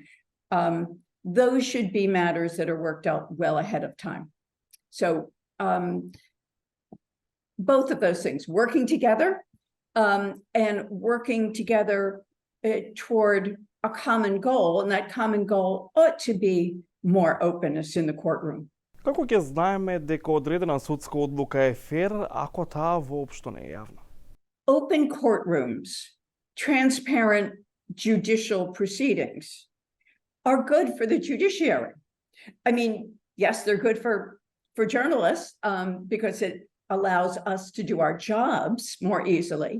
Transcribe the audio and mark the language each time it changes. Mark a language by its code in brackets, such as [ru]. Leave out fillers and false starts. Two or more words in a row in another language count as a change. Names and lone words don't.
[en] Those should be matters that are worked out well ahead of time. So both of those things, working together and working together toward a common goal, and that common goal ought to be more openness in the courtroom. [mk] Како ќе знаеме дека одредена судска одлука е фер ако таа воопшто не е јавна? [en] Open courtrooms, transparent judicial proceedings are good for the judiciary. I mean, yes, they're good for journalists because it allows us to do our jobs more easily.